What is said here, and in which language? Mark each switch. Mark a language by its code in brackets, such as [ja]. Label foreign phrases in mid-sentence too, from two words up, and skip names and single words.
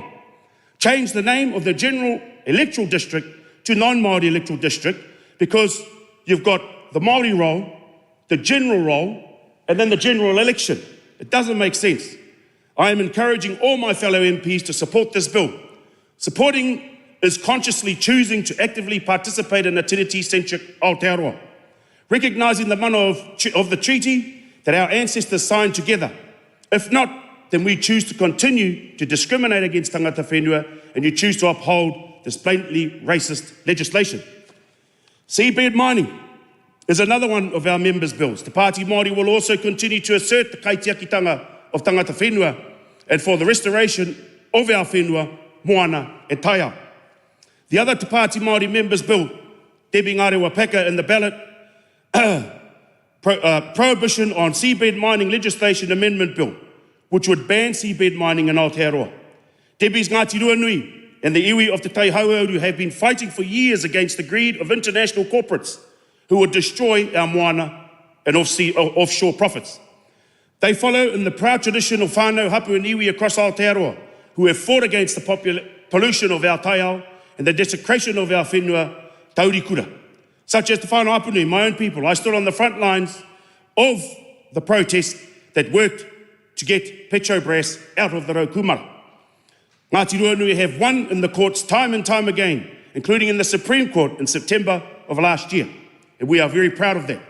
[en] Change the name of the general electoral district to non-Māori electoral district, because you've got the Māori roll, the general roll, and then the general election. It doesn't make sense. I am encouraging all my fellow MPs to support this bill. Supporting is consciously choosing to actively participate in a tiriti-centric Aotearoa, recognising the mana of the treaty that our ancestors signed together. If not, then we choose to continue to discriminate against [mi] tangata whenua, [en] and you choose to uphold this blatantly racist legislation. Seabed mining is another one of our members' bills. The Party Māori will also continue to assert the kaitiakitanga of [mi] tangata whenua [en] and for the restoration of our [mi] whenua, moana e taiao. [en] The other Te Pāti Māori members' bill, Debbie Ngarewa Peka in the ballot, Prohibition on Seabed Mining Legislation Amendment Bill, which would ban seabed mining in Aotearoa. Debbie's Ngāti Ruanui and the iwi of Te Tai Hauauru have been fighting for years against the greed of international corporates who would destroy our moana and offshore profits. They follow in the proud tradition of [mi] whānau hapu [en] and iwi across Aotearoa, who have fought against the pollution of our taiao and the desecration of our [mi] whenua taurikura. [en] Such as the whānau Apunui, my own people. I stood on the front lines of the protest that worked to get Petrobras out of the Raukumara. Ngāti Ruanui have won in the courts time and time again, including in the Supreme Court in September of last year, and we are very proud of that.